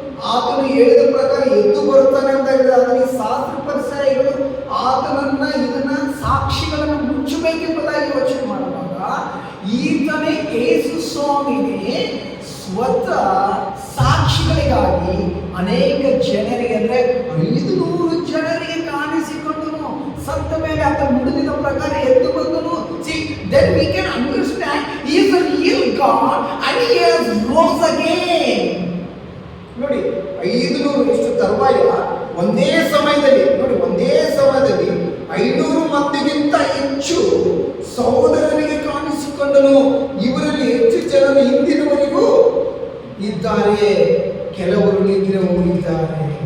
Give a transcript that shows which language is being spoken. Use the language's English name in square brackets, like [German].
[Kannada] ಆತನು ಹೇಳಿದ ಪ್ರಕಾರ ಎದ್ದು ಬರುತ್ತಾನೆ ಅಂತ ಹೇಳಿದ್ರೆ, ಈ ಶಾಸ್ತ್ರ ಪರಿಸರಗಳು ಆತನನ್ನ ಇದನ್ನ ಸಾಕ್ಷಿಗಳನ್ನು ಮುಚ್ಚಬೇಕೆಂಬುದಾಗಿ ಯೋಚನೆ ಮಾಡುವಾಗ, ಈತನೇ ಯೇಸು ಸ್ವಾಮಿನೇ ಸ್ವತಃ ಸಾಕ್ಷಿಗಳಿಗಾಗಿ ಅನೇಕ ಜನರಿಗೆ, ಅಂದ್ರೆ 500 ಜನರಿಗೆ ಕಾಣಿಸಿಕೊಂಡನು. ಸತ್ತ ಮೇಲೆ ಆತ ನುಡಿದ ಪ್ರಕಾರ ಎದ್ದು ಬಂದನು. [English] See, then we can understand he is a real God and he has rose again. [Kannada] ನೋಡಿ, 500 ಎಷ್ಟು ತರುವಾಯ ಒಂದೇ ಸಮಯದಲ್ಲಿ, ನೋಡಿ ಒಂದೇ ಸಮಯದಲ್ಲಿ 500 ಮಂದಿಗಿಂತ ಹೆಚ್ಚು ಸಹೋದರರಿಗೆ ಕಾಣಿಸಿಕೊಂಡನು. ಇವರಲ್ಲಿ ಹೆಚ್ಚು ಜನರು ಇಂದಿನವರೆಗೂ ಇದ್ದಾರೆ, ಕೆಲವರು ನಿದ್ರೆ ಹೋಗಿದ್ದಾರೆ.